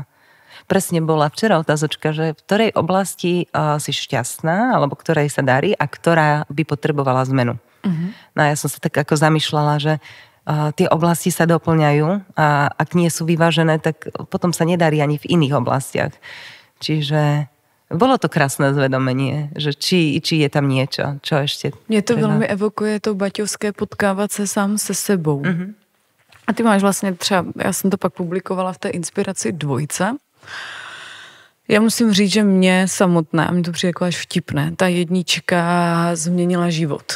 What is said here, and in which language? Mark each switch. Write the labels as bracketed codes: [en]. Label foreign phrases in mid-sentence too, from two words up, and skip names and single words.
[sk] Presne bola včera otázočka, že v ktorej oblasti si šťastná, alebo ktorej sa darí a ktorá by potrebovala zmenu. No a ja som sa tak ako zamýšľala, že tie oblasti sa doplňajú a ak nie sú vyvážené, tak potom sa nedarí ani v iných oblastiach. Čiže bolo to krásné zvedomenie, že či je tam niečo, čo ešte... [cs] Mě to velmi evokuje to baťovské potkávat se sám se sebou. A ty máš vlastně třeba, já jsem to pak publikovala v té inspiraci 2. Já musím říct, že mě samotné, a mě to přijde jako až vtipné, ta 1 změnila život.